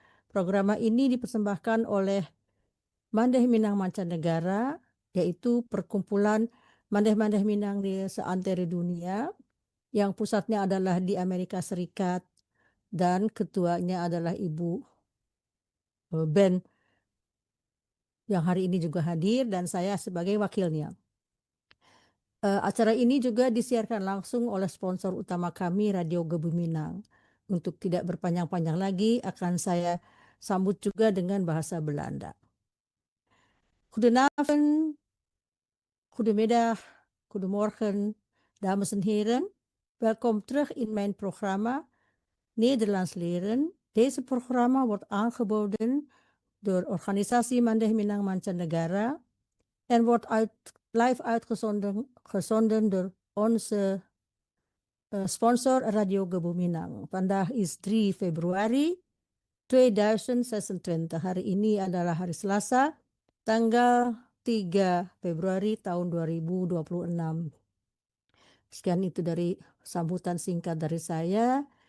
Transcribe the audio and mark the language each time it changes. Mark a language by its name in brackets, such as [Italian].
[Indonesian] Program ini dipersembahkan oleh Mandeh Minang Mancanegara, yaitu perkumpulan Mandeh-Mandeh Minang di seantero dunia, yang pusatnya adalah di Amerika Serikat, dan ketuanya adalah Ibu Ben yang hari ini juga hadir dan saya sebagai wakilnya. Acara ini juga disiarkan langsung oleh sponsor utama kami, Radio Gebu Minang. Untuk tidak berpanjang-panjang lagi, akan saya sambut juga dengan bahasa Belanda. [Dutch] Goedenavond, goedemiddag, goedemorgen, dames en heren. Welkom terug in mijn programma Nederlands leren. Deze programma wordt aangeboden door organisatie Mandeh Minang Mancanegara en wordt live uitgezonden door onze sponsor Radio Gebu Minang. Vandaag is 3 februari 2026. [Indonesian] Hari ini adalah hari Selasa, tanggal 3 Februari tahun 2026. Sekian itu dari sambutan singkat dari saya.